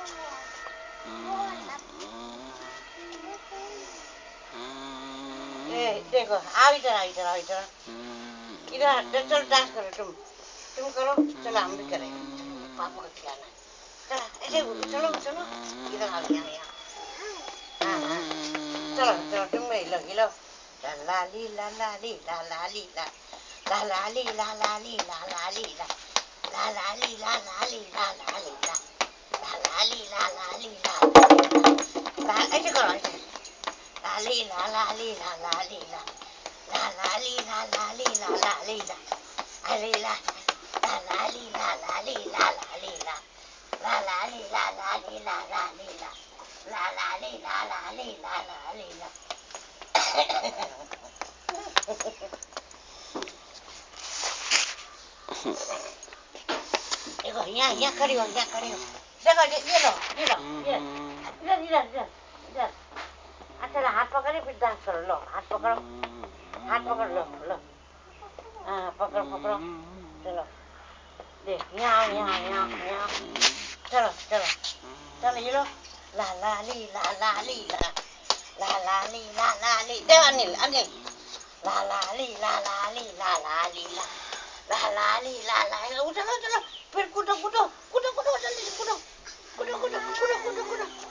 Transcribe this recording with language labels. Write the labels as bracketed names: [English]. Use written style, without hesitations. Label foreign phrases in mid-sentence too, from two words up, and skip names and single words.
[Hindi] देखो, आओ इधर, आओ इधर, आओ इधर, इधर चलो डांस करो। तुम करो, चलो हम भी करें, पापा को खिलाना है। चलो ऐसे चलो चलो, इधर आओ, यहाँ यहाँ। हाँ हाँ, चलो चलो तुम भी लो, लो। ला ला ली ला ला ली ला ला ली ला, ला ला ली ला ला ली ला ला ली ला, ला ला ली ला ला ली ला ला ली ला, ला ला ली ला ला ली ला ला। ऐसे करो, ऐसे ला ली ला ला ली ला ला ली ला, ला ला ली ला ला ली ला ला ली ला, अरे ला ला ला ली ला ला ली ला ला ली ला, ला ला ली ला ला ली ला ला ली ला, ला ला ली ला ला ली ला ला ली ला। देखो यहाँ यहाँ खड़ी हो, यहाँ खड़ी हो। देखो ये लो, ये लो, ये इधर इधर इधर इधर। अच्छा हाथ पकड़े फिर डांस करो। लो हाथ पकड़ो, हाथ पकड़ लो, लो हाँ पकड़ो पकड़ो। चलो देख, यहाँ यहाँ यहाँ यहाँ। चलो चलो चलो, ये लो। ला ला ली ला ला ली ला, ला ला ली ला ला ली। दे अनिल अनिल, ला ला ली ला ला ली ला ला ली ला, ला ला ली ला ला। चलो चलो फिर कूदो कूदो कूदो कूदो, जल्दी से कूदो कूदो कूदो कूदो कूदो कूदो।